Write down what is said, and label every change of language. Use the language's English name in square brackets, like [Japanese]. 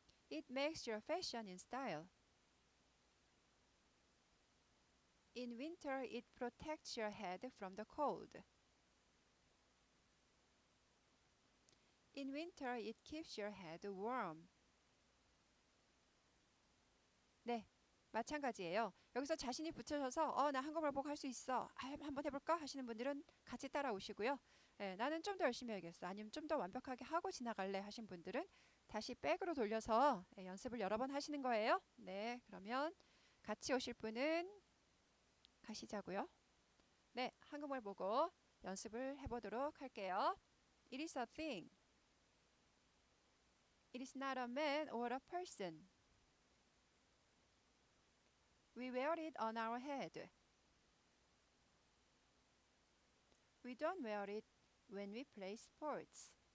[English] It makes your fashion in style. In winter, it protects your head from the cold. In winter, it keeps your head warm. [Korean] 네, 마찬가지예요. 여기서 자신이 붙여져서 나 한국말 보고 할 수 있어. 한번 해볼까? 하시는 분들은 같이 따라오시고요. 나는 좀 더 열심히 해야겠어. 아니면 좀 더 완벽하게 하고 지나갈래 하신 분들은 다시 백으로 돌려서 연습을 여러 번 하시는 거예요. 네, 그러면 같이 오실 분은 가시자고요. 네, 한국말 보고 연습을 해보도록 할게요. [English] It is a thing. It is not a man or a person. We wear it on our head. We don't wear it when we play sports.